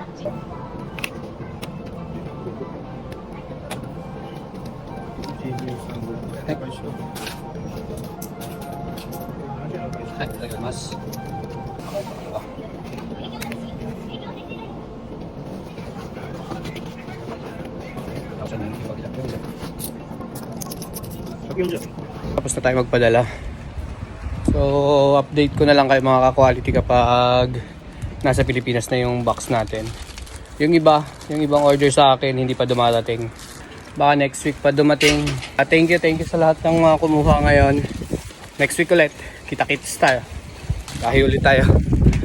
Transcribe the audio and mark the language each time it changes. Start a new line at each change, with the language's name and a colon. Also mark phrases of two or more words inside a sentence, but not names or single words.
Japanese: はい、いただきます。
Filipino: Tapos na tayo magpadala. So, update ko na lang kayo mga ka-quality kapag nasa Pilipinas na yung box natin. Yung ibang order sa akin hindi pa dumarating. Baka
English: next week
Filipino: pa dumating.
English: Thank you
Filipino: sa lahat ng mga kumuha ngayon.
English: Next week
Filipino: ulit, kita-kits tayo. Kahi ulit tayo.